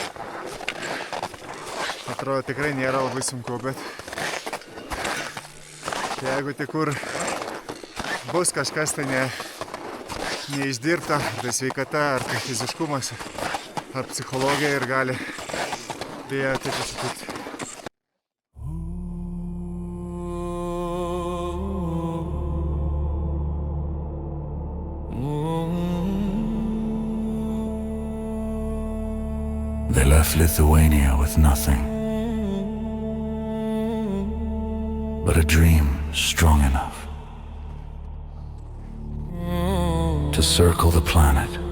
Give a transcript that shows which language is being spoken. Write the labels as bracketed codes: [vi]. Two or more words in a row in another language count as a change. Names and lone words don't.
[lt] Atrodo, tikrai nėra labai sunku, bet jeigu tik kur bus kažkas tai neišdirbta, tai sveikata, ar tai fiziškumas, ar psichologija ir gali dėja taip atsitikti. [en] They left Lithuania with nothing but a dream strong enough to circle the planet.